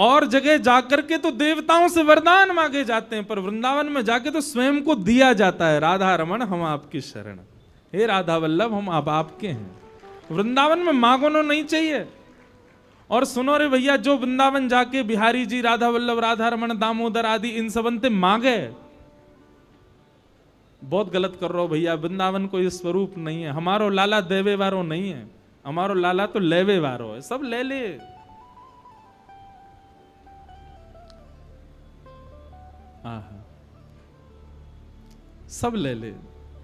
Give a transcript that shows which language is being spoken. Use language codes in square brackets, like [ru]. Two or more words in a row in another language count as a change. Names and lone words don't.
[hi] और जगह जाकर के तो देवताओं से वरदान मांगे जाते हैं, पर वृंदावन में जाके तो स्वयं को दिया जाता है, राधा रमण हम आपकी शरण, हे राधा वल्लभ हम अब आपके हैं। वृंदावन में मांगनो नहीं चाहिए। और सुनो रे भैया, जो वृंदावन जाके बिहारी जी, राधा वल्लभ, राधा रमण, दामोदर आदि इन सबंते मांगे, बहुत गलत कर रहे हो भैया। वृंदावन कोई स्वरूप नहीं है। [bra] हमारो लाला देवे वारो नहीं है, हमारो लाला तो लेवे वारो है, सब ले ले। आहा, सब ले ले।